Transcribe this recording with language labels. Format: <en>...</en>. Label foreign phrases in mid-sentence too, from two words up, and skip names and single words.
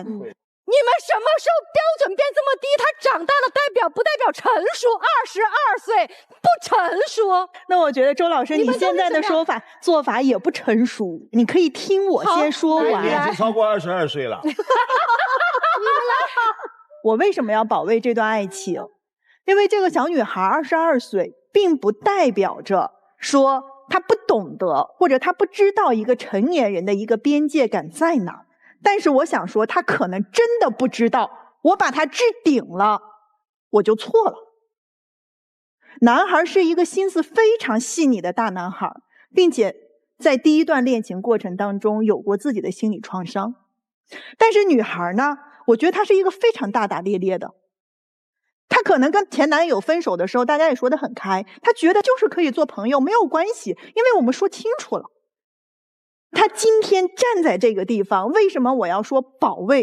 <zh>你们什麼時候標準變這麼低？他長大了不代表成熟？22歲不成熟？那我覺得周老師，你現在的做法也不成熟。你可以聽我先說完。你已經超過22歲了。我為什麼要保衛這段愛情？因為這個小女孩22歲，並不代表着說她不懂得，或者她不知道一個成年人的一個邊界感在哪。但是我想說，她可能真的不知道，我把她置頂了，我就錯了。男孩是一個心思非常細膩的大男孩，並且在第一段戀情過程當中有過自己的心理創傷。但是女孩呢，我覺得她是一個非常大大咧咧的。她可能跟前男友分手的時候，大家也說得很開，她覺得就是可以做朋友，沒有關係，因為我們說清楚了。她今天站在這個地方，為什麼我要說保衛？</zh>